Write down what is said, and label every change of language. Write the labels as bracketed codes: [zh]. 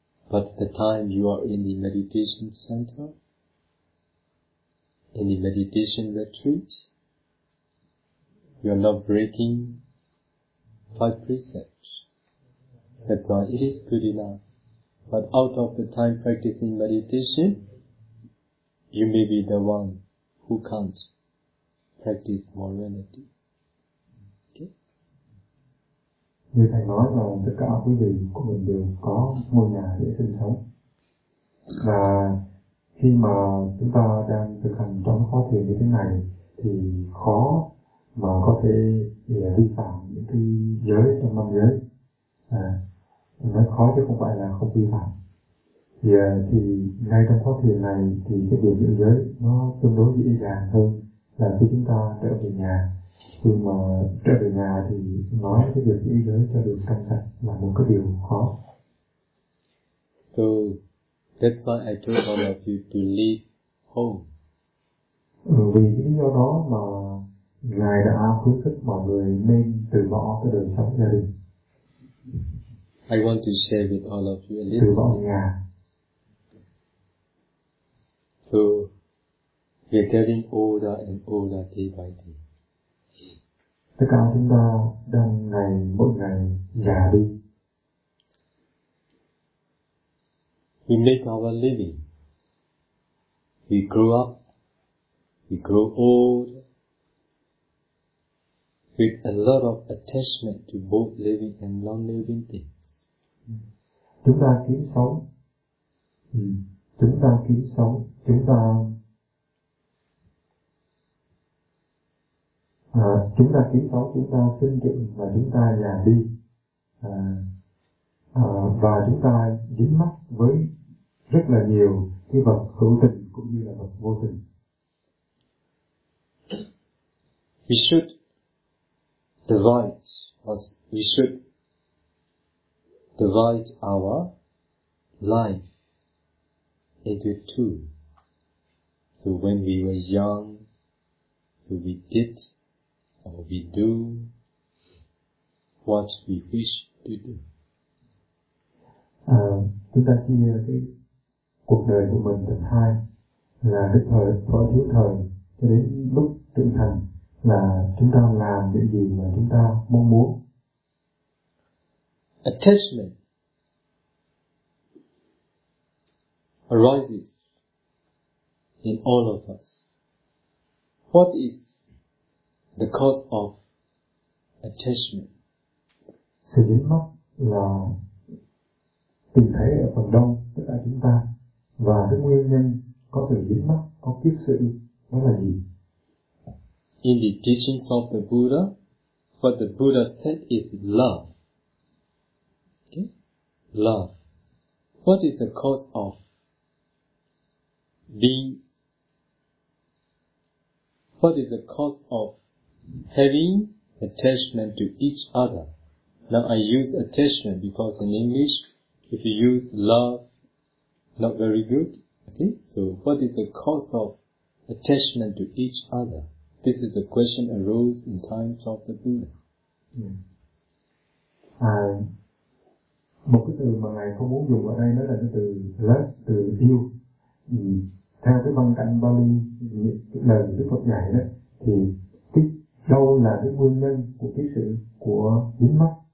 [en] But the time you are in the meditation center, in the meditation retreat, you are not breaking 5 precepts. That's why it is good enough. But out of the time practicing meditation, you may be the one who can't practice morality. [vi] Như thầy nói là tất cả quý vị của mình đều có ngôi nhà để sinh sống, và khi mà chúng ta đang thực hành trong khóa thiền như thế này thì khó mà có thể vi phạm những cái giới trong năm giới, nói khó chứ không phải là không vi phạm. Thì ngay trong khóa thiền này thì cái điều giữ giới nó tương đối dễ dàng hơn là khi chúng ta trở về nhà. Khi mà trở về nhà thì nói cái việc giữ giới cho được trong sạch là một cái điều khó. [en] So that's why I told all of you to leave home. [vi] Vì cái lý do đó mà Ngài đã khuyến khích mọi người nên từ bỏ cái đời sống gia đình. [en] I want to share with all of you a little. [vi] Từ bỏ nhà. [en] So we are getting older and older day by day. [vi] Tất cả chúng ta đang ngày mỗi ngày già đi. [en] We make our living. We grow up. We grow old. With a lot of attachment to both living and non-living things. [vi] Chúng ta kiếm sống. Chúng ta kiếm sống. Chúng ta chúng ta kiếm sống, chúng ta sinh dựng và chúng ta già đi, và chúng ta dính mắc với rất là nhiều cái vật hữu tình cũng như là vật vô tình. [en] We should divide, we should divide our life into two. So when we were young, so we did or we do what we wish to do. [vi] Chúng ta chia cái cuộc đời của mình thành hai, là cái thời thọ thiếu thời cho đến lúc trưởng thành, là chúng ta làm những gì mà chúng ta mong muốn. [en] Attachment arises in all of us. What is the cause of attachment? [vi] Sự dính mắc là tìm thấy ở phần đông tất cả chúng ta, và cái nguyên nhân có sự dính mắc, có kiếp sự đó là gì? [en] In the teachings of the Buddha, what the Buddha said is love. Okay? Love. What is the cause of being, what is the cause of having attachment to each other? Now I use attachment because in English, if you use love, not very good. Okay? So what is the cause of attachment to each other? This is a question arose in times of the Buddha. [vi] Một cái từ mà ngài không muốn dùng ở đây nó là cái từ love, từ yêu. Theo cái văn cảnh Bali, lời Đức Phật dạy đó, thì cái đâu là cái nguyên nhân của cái sự của dính mắc?